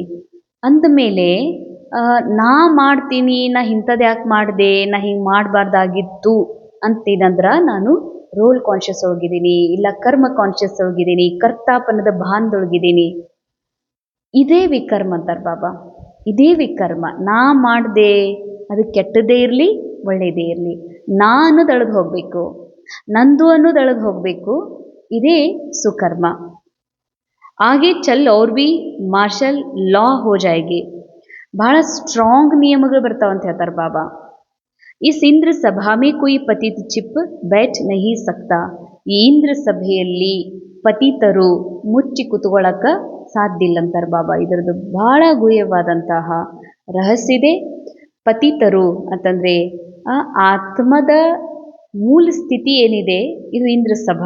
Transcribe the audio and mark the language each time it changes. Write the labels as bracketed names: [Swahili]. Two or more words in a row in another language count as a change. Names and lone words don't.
[Kannada] ಅಂದಮೇಲೆ ನಾ ಮಾಡ್ತೀನಿ, ನಾ ಇಂಥದ್ದು ಯಾಕೆ ಮಾಡಿದೆ, ನಾ ಹಿಂಗೆ ಮಾಡಬಾರ್ದಾಗಿತ್ತು ಅಂತೀನಂದ್ರೆ ನಾನು [English] role conscious [Kannada] ಒಳಗಿದ್ದೀನಿ, ಇಲ್ಲ ಕರ್ಮ ಕಾನ್ಷಿಯಸ್ ಒಳಗಿದ್ದೀನಿ, ಕರ್ತಾಪನದ ಭಾನದೊಳಗಿದ್ದೀನಿ. ಇದೇ ವಿಕರ್ಮ ಅಂತಾರೆ ಬಾಬಾ, ಇದೇ ವಿಕರ್ಮ. ನಾ ಮಾಡಿದೆ, ಅದು ಕೆಟ್ಟದ್ದೇ ಇರಲಿ ಒಳ್ಳೆಯದೇ ಇರಲಿ, ನಾ ಅನ್ನೋದು ಅಳದು ಹೋಗಬೇಕು, ನಂದು ಅನ್ನೋದು ಅಳದು ಹೋಗಬೇಕು, ಇದೇ ಸುಕರ್ಮ. [Hindi] आगे चल और भी [English] martial law [Hindi] हो जाएगी. [Kannada] ಭಾಳ ಸ್ಟ್ರಾಂಗ್ ನಿಯಮಗಳು ಬರ್ತಾವಂತ ಹೇಳ್ತಾರೆ ಬಾಬಾ. [Hindi] इस इंद्र सभा में कोई पतित छिप बैठ नहीं सकता. [Kannada] ಈ ಇಂದ್ರ ಸಭೆಯಲ್ಲಿ ಪತಿತರು ಮುಚ್ಚಿ ಕುತ್ಕೊಳ್ಳೋಕೆ ಸಾಧ್ಯ ಇಲ್ಲ ಅಂತಾರೆ ಬಾಬಾ. ಇದರದ್ದು ಭಾಳ ಗುಹ್ಯವಾದಂತಹ ರಹಸ್ಯ ಇದೆ. ಪತಿತರು ಅಂತಂದರೆ ಆತ್ಮದ ಮೂಲ ಸ್ಥಿತಿ ಏನಿದೆ ಇದು ಇಂದ್ರ ಸಭಾ.